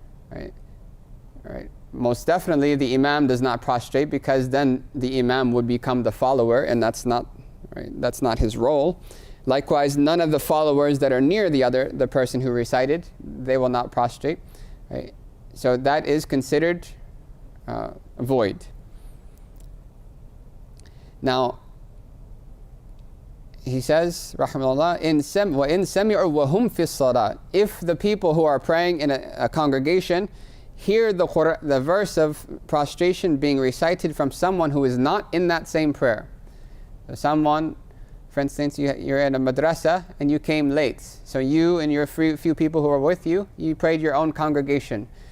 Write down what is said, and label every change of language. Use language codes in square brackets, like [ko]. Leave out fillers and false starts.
[en] Right? Most definitely the imam does not prostrate, because then the imam would become the follower, and that's not his role. Likewise, none of the followers that are near the person who recited, they will not prostrate. Right? So that is considered void. Now, he says, [ar] rahimahullah, وَإِن سَمِعُوا وَهُمْ فِي الصَّلَاةِ. [en] If the people who are praying in a congregation hear the verse of prostration being recited from someone who is not in that same prayer. So someone, for instance, you're in a madrasa and you came late. So you and your few people who are with you, you prayed your own congregation.